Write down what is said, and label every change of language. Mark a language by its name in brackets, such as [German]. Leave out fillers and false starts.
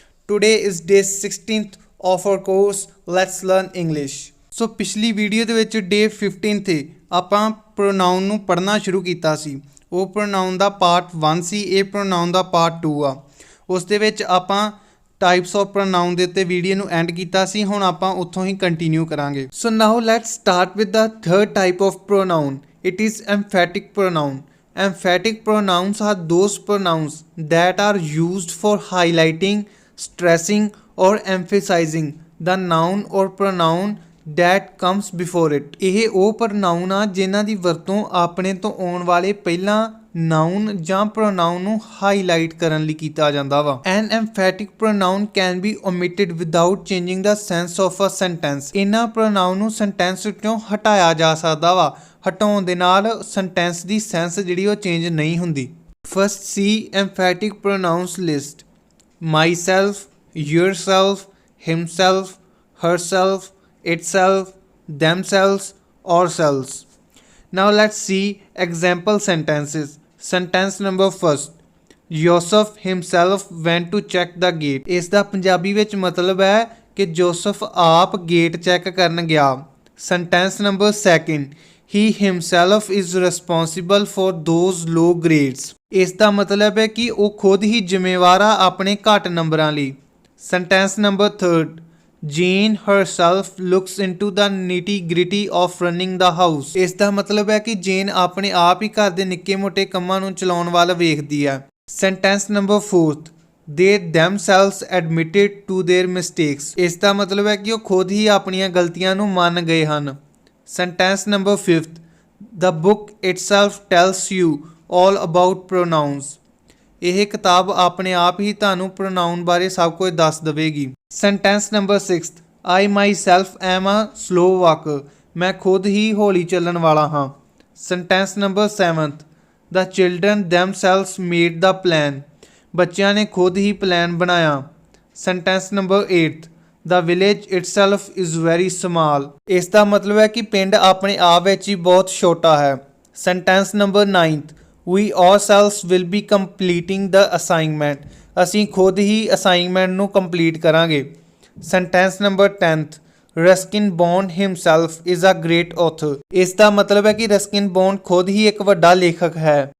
[English] Today is day 16th of our course Let's Learn English. [Punjabi] So ਪਿਛਲੀ video ਦੇ ਵਿੱਚ ਡੇ 15 ਤੇ ਆਪਾਂ ਪ੍ਰੋਨਾਊਨ ਨੂੰ ਪੜ੍ਹਨਾ ਸ਼ੁਰੂ ਕੀਤਾ ਸੀ। ਉਹ ਪ੍ਰੋਨਾਊਨ ਦਾ ਪਾਰਟ 1 ਸੀ, ਇਹ ਪ੍ਰੋਨਾਊਨ ਦਾ ਪਾਰਟ 2 ਆ। ਉਸ ਦੇ ਵਿੱਚ ਆਪਾਂ ਟਾਈਪਸ ਆਫ ਪ੍ਰੋਨਾਊਨ ਦੇ ਉੱਤੇ ਵੀਡੀਓ ਨੂੰ ਐਂਡ ਕੀਤਾ ਸੀ। ਹੁਣ ਆਪਾਂ ਉੱਥੋਂ ਹੀ ਕੰਟੀਨਿਊ ਕਰਾਂਗੇ। [English] So now let's start with the third type of pronoun. It is emphatic pronoun. Emphatic pronouns are those pronouns that are used for highlighting, stressing, or emphasizing the noun or pronoun that comes before it. [Punjabi] ਇਹ ਉਹ pronoun ਆ ਜਿਨ੍ਹਾਂ ਦੀ ਵਰਤੋਂ ਆਪਣੇ ਤੋਂ ਆਉਣ ਵਾਲੇ ਪਹਿਲਾਂ ਨਾਊਨ ਜਾਂ pronoun ਨੂੰ ਹਾਈਲਾਈਟ ਕਰਨ ਲਈ ਕੀਤਾ ਜਾਂਦਾ ਵਾ। [English] An emphatic pronoun can be omitted without changing the sense of a sentence. [Punjabi] ਇਹਨਾਂ pronoun ਨੂੰ sentence ਵਿੱਚੋਂ ਹਟਾਇਆ ਜਾ ਸਕਦਾ ਵਾ। ਹਟਾਉਣ ਦੇ ਨਾਲ ਸੈਂਟੈਂਸ ਦੀ ਸੈਂਸ ਜਿਹੜੀ ਉਹ ਚੇਂਜ ਨਹੀਂ ਹੁੰਦੀ। [English] First see emphatic pronouns list: myself, yourself, himself, herself, itself, themselves, ourselves. Now let's see example sentences. Sentence number first: Joseph himself went to check the gate. [Punjabi] ਇਸ ਦਾ ਪੰਜਾਬੀ ਵਿੱਚ ਮਤਲਬ ਹੈ ਕਿ ਜੋਸਫ ਆਪ ਗੇਟ ਚੈੱਕ ਕਰਨ ਗਿਆ। [English] Sentence number second: He himself is responsible for those low grades. [Punjabi] ਇਸ ਦਾ ਮਤਲਬ ਹੈ ਕਿ ਉਹ ਖੁਦ ਹੀ ਜ਼ਿੰਮੇਵਾਰ ਆ ਆਪਣੇ ਘੱਟ ਨੰਬਰਾਂ ਲਈ। [English] Sentence number third: Jane herself looks into the nitty gritty of running the house. [Punjabi] ਇਸ ਦਾ ਮਤਲਬ ਹੈ ਕਿ ਜੇਨ ਆਪਣੇ ਆਪ ਹੀ ਘਰ ਦੇ ਨਿੱਕੇ ਮੋਟੇ ਕੰਮਾਂ ਨੂੰ ਚਲਾਉਣ ਵੱਲ ਵੇਖਦੀ ਹੈ। [English] Sentence number fourth: They themselves admitted to their mistakes. [Punjabi] ਇਸ ਦਾ ਮਤਲਬ ਹੈ ਕਿ ਉਹ ਖੁਦ ਹੀ ਆਪਣੀਆਂ ਗਲਤੀਆਂ ਨੂੰ ਮੰਨ ਗਏ ਹਨ। [English] Sentence number fifth: The book itself tells you all about pronouns. [Punjabi] ਇਹ ਕਿਤਾਬ ਆਪਣੇ ਆਪ ਹੀ ਤੁਹਾਨੂੰ pronoun ਬਾਰੇ ਸਭ ਕੁਝ ਦੱਸ ਦੇਵੇਗੀ। [English] Sentence number sixth: I myself am a slow walker. [Punjabi] ਮੈਂ ਖੁਦ ਹੀ ਹੌਲੀ ਚੱਲਣ ਵਾਲਾ ਹਾਂ। [English] Sentence number seventh: The children themselves made the plan. [Punjabi] ਬੱਚਿਆਂ ਨੇ ਖੁਦ ਹੀ ਪਲਾਨ ਬਣਾਇਆ। [English] Sentence number eighth: The village itself is very small. [Punjabi] ਇਸ ਦਾ ਮਤਲਬ ਹੈ ਕਿ ਪਿੰਡ ਆਪਣੇ ਆਪ ਵਿੱਚ ਹੀ ਬਹੁਤ ਛੋਟਾ ਹੈ। [English] Sentence number ninth: We ourselves will be completing the assignment. [Punjabi] ਅਸੀਂ ਖੁਦ ਹੀ ਅਸਾਈਨਮੈਂਟ ਨੂੰ ਕੰਪਲੀਟ ਕਰਾਂਗੇ। [English] Sentence number 10th: Ruskin Bond himself is a great author. [Punjabi] ਇਸ ਦਾ ਮਤਲਬ ਹੈ ਕਿ ਰਸਕਿਨ ਬੌਂਡ ਖੁਦ ਹੀ ਇੱਕ ਵੱਡਾ ਲੇਖਕ ਹੈ।